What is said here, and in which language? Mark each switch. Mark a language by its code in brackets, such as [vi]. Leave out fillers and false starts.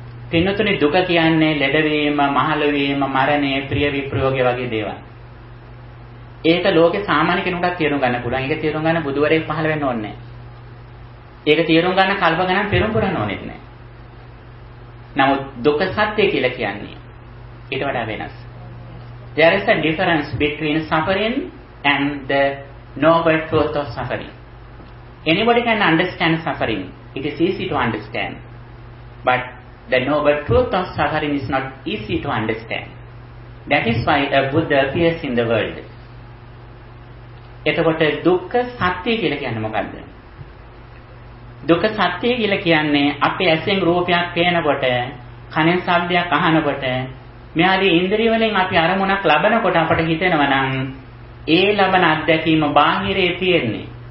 [si] පින්නතුනේ දුක කියන්නේ ලැඩවීම, මහලු වීම, මරණය, ප්‍රිය විප්‍රයෝගේ වගේ දේවල්. ඒක ලෝකේ සාමාන්‍ය කෙනෙකුට තේරුම් ගන්න පුළුවන්. ඒක තේරුම් ගන්න බුදුවරේ පහළ වෙන්න ඕනේ නැහැ. ඒක තේරුම් ගන්න කල්ප ගණන් පෙරම් පුරන්න ඕනේ නැහැ. නමුත් දුක සත්‍ය කියලා කියන්නේ ඊට වඩා වෙනස්. [en] There is a difference between suffering and the noble truth of suffering. Anybody can understand suffering. It is easy to understand. But the noble truth of suffering is not easy to understand. That is why a Buddha appears in the world. [si] එතකොට දුක්ඛ සත්‍ය කියලා කියන්නේ මොකද්ද? දුක්ඛ සත්‍ය කියලා කියන්නේ අපේ ඇසෙන් රූපයක් පේනකොට, කනෙන් ශබ්දයක් අහනකොට, මෙයාගේ ඉන්ද්‍රිය වලින් අපි අරමුණක් ලබනකොට අපට හිතෙනවා නම් ඒ ලබන අත්දැකීම බාහිරේ තියෙන්නේ.